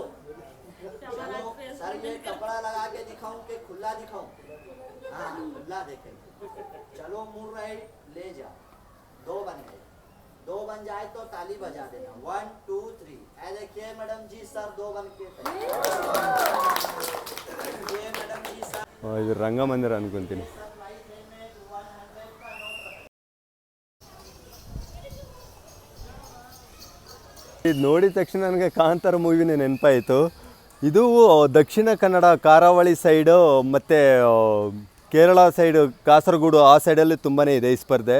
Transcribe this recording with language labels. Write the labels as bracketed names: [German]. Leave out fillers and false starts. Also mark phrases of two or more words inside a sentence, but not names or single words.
[Hindi] चलो सर ये कपड़ा लगा के दिखाऊं कि खुला दिखाऊं? हाँ, खुला देखेंगे। चलो मुड़ राइट ले जाओ। 2 बन गए, 2 बन जाए तो ताली बजा देना। 1 2 3। ऐ देखिए मैडम जी सर 2 बन के ये मैडम जी सर। [Kannada] ಇದು ರಂಗಮಂದಿರ ಅನ್ಕೊಂತೀನಿ. ಇದು ನೋಡಿದ ತಕ್ಷಣ ನನಗೆ ಕಾಂತಾರ ಮೂವಿನೇ ನೆನಪಾಯಿತು. ಇದು ದಕ್ಷಿಣ ಕನ್ನಡ ಕರಾವಳಿ ಸೈಡು ಮತ್ತು ಕೇರಳ ಸೈಡು, ಕಾಸರಗೋಡು ಆ ಸೈಡಲ್ಲಿ ತುಂಬಾ ಇದೆ ಈ ಸ್ಪರ್ಧೆ.